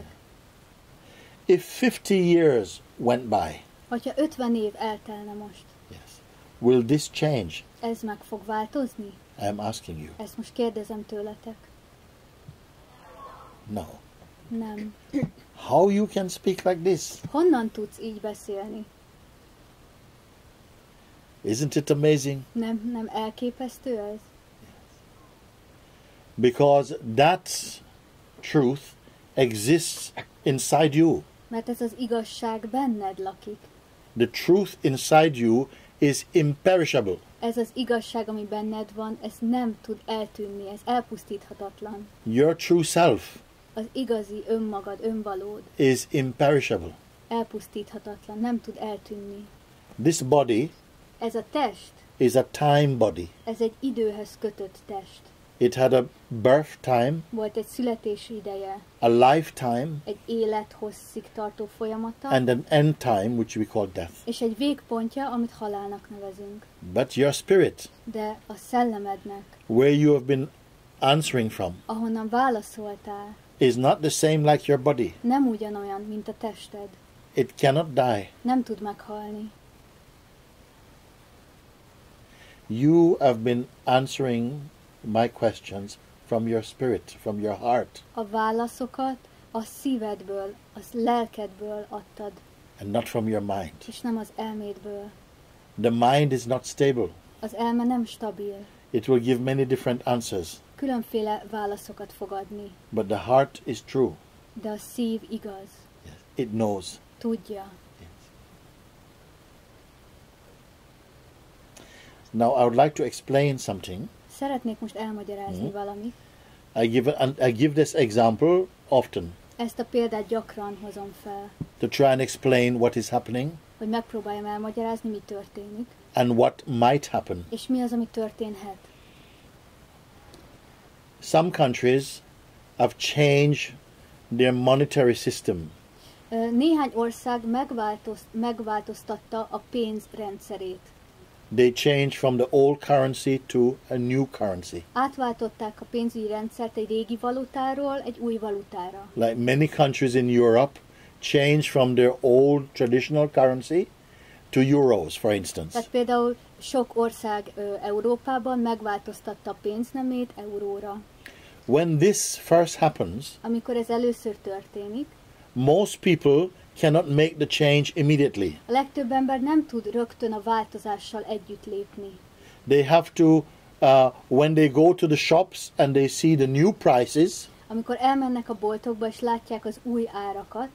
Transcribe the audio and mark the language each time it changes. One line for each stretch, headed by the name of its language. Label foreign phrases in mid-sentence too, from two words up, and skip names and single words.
English: If 50 years went by,
Hungarian: Hogyha 50 év eltelne most,
English: yes, will this change?
Hungarian: ez meg fog változni?
English: I am asking you.
Hungarian: Ezt most kérdezem tőletek.
English: No.
Hungarian: Nem.
English: How you can speak like this?
Hungarian: Honnan tudsz így beszélni?
English: Isn't it amazing?
Hungarian: Nem elképesztő ez?
English: Because that truth exists inside you.
Hungarian: Mert ez az igazság benned lakik.
English: The truth inside you is imperishable.
Hungarian: Ez az igazság, ami benned van, ez nem tud eltűnni, ez elpusztíthatatlan.
English: Your true self
Hungarian: Az igazi önmagad, önvalód
English: is imperishable.
Hungarian: elpusztíthatatlan, nem tud eltűnni.
English: This body
Hungarian: Ez a test,
English: is a time body.
Hungarian: ez egy időhöz kötött test.
English: It had a birth time,
Hungarian: Volt egy születési ideje,
English: a lifetime,
Hungarian: egy élethosszig tartó folyamata,
English: and an end time, which we call death.
Hungarian: és egy végpontja, amit halálnak nevezünk.
English: But your spirit,
Hungarian: De a szellemednek,
English: where you have been answering from,
Hungarian: ahonnan válaszoltál,
English: is not the same like your body.
Hungarian: nem ugyanolyan, mint a tested.
English: It cannot die.
Hungarian: Nem tud meghalni.
English: You have been answering my questions from your spirit, from your heart,
Hungarian: A válaszokat a szívedből, a lelkedből adtad,
English: and not from your mind.
Hungarian: és nem az elmédből.
English: The mind is not stable.
Hungarian: Az elme nem stabil.
English: It will give many different answers,
Hungarian: Különféle válaszokat fog adni,
English: but the heart is true.
Hungarian: de a szív igaz.
English: Yes. It knows.
Hungarian: Tudja.
English: Now I would like to explain something.
Hungarian: Szeretnék most elmagyarázni valamit.
English: I give this example often
Hungarian: Ezt a példát gyakran hozom fel,
English: to try and explain what is happening
Hungarian: hogy megpróbáljam elmagyarázni, mi történik,
English: and what might happen.
Hungarian: és mi az, ami történhet.
English: Some countries have changed their monetary system.
Hungarian: Néhány ország megváltoztatta a pénz rendszerét.
English: They changed from the old currency to a new currency.
Hungarian: Átváltották a pénzügyi rendszert egy régi valutáról egy új valutára.
English: Like many countries in Europe changed from their old traditional currency to euros, for instance.
Hungarian: Tehát például sok ország Európában megváltoztatta a pénznemét euróra.
English: When this first happens,
Hungarian: Amikor ez először történik,
English: most people cannot make the change immediately.
Hungarian: a legtöbb ember nem tud rögtön a változással együtt lépni.
English: They have to, when they go to the shops and they see the new prices,
Hungarian: Amikor elmennek a boltokba és látják az új árakat,